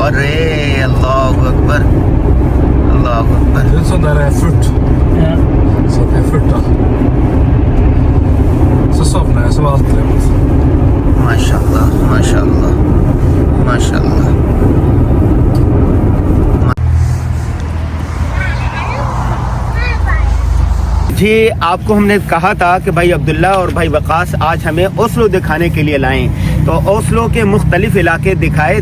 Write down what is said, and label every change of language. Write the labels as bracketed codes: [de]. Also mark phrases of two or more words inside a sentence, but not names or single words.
[ar] ارے اللہ اکبر, اللہ اکبر. [sv] Det är en sån där effort. Ja. Så effort då. Så somnar jag som alltid. [ar] ماشاء اللہ ماشاء اللہ ماشاء اللہ. [ur] جی آپ کو ہم نے کہا تھا کہ بھائی عبداللہ اور بھائی وقاص آج ہمیں اوسلو دکھانے کے لیے لائیں, تو اوسلو کے مختلف علاقے دکھائے.